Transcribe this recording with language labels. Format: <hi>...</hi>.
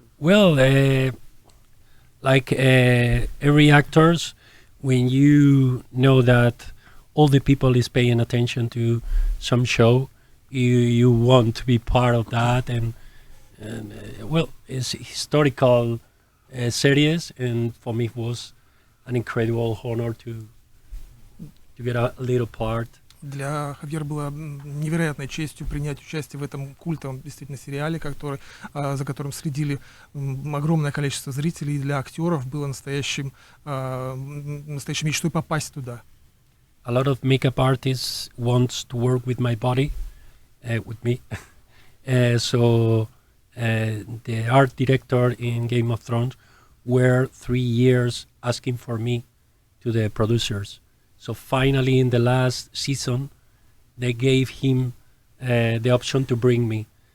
<en>Well, like every actors, when you know that all the people is paying attention to some show, you want to be part of that, and well, it's historical series, and for me it was an incredible honor to get a little part.</en> <ru>Для Хавьера было невероятной честью принять участие в этом культовом действительно сериале, за которым следили огромное количество зрителей, и для актеров было настоящей мечтой попасть туда.</ru> <en>A lot of makeup artists wants to work with my body, with me. So the art director in Game of Thrones were 3 years asking for me to the producers. So finally, in the last season, they gave him the option to bring me.</en>